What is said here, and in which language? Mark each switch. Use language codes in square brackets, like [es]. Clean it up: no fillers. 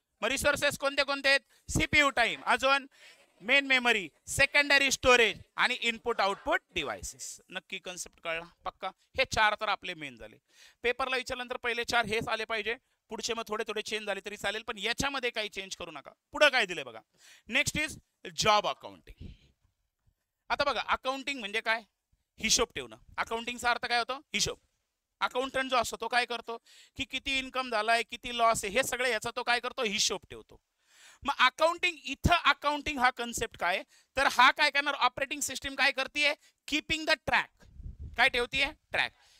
[mr] मग रिसोर्सेस कोणते कोणते आहेत? CPU टाइम, अजून मेन मेमरी, सेकंडरी स्टोरेज आणि इनपुट आउटपुट डिव्हाइसेस. नक्की कन्सेप्ट कळला? पक्का? हे 4 तर आपले मेन झाले. पेपरला विचारल्यानंतर पहिले 4 हेच आले पाहिजे. पुढचे मग थोडे थोडे चेंज झाले तरी चालेल, पण याच्यामध्ये काही चेंज करू नका. पुढे काय दिले बघा. [en] Next is job accounting. [mr] आता बघा, अकाउंटिंग म्हणजे काय? हिशोब ठेवणं. अकाउंटिंगचा अर्थ काय होतो? हिशोब. अकाउंटंट जो असतो तो काय करतो? की किती इन्कम झालाय, किती लॉस आहे, हे सगळे याचा तो काय करतो? हिशोब ठेवतो. मग अकाउंटिंग, इथं अकाउंटिंग हा कन्सेप्ट काय, तर हा काय करणार, ऑपरेटिंग सिस्टीम काय करते, [en] Keeping the track. [mr] काय ठेवतीये, ट्रॅक.